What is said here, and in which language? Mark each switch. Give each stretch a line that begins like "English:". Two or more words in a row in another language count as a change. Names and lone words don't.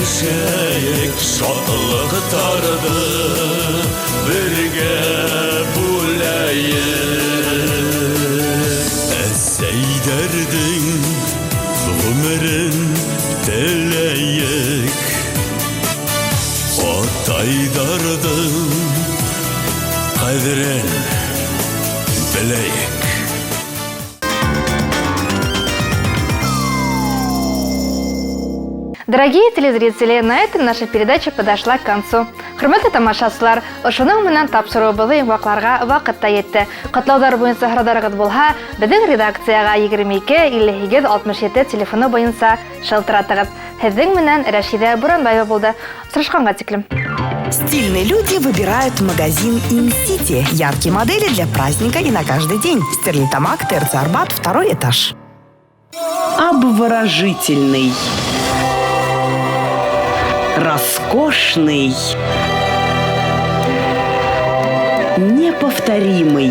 Bashkir: Шатлыктарда бергә бүләйек. Әсәйдәрдең гомерен теләйек. Атайдардың кадерен беләйек.
Russian: Дорогие телезрители, на этом наша передача подошла к концу.
Bashkir: Хөрмәтле тамашачылар, ошоның менән тапшырыбызны йомгакларга вакыт та йетте. Котлаулар буенча сорауларыгыз булһа, безнең редакциягә 22 58 67 телефоны буенча шалтыратыгыз. Һезнең менән Рәшидә Буранбаева булды. Сорашканга тиклем.
Russian: Стильные люди выбирают магазин InCity. Яркие модели для праздника и на каждый день. Стерлитамак, ТРЦ Арбат, 2-й этаж. Обворожительный, роскошный, неповторимый.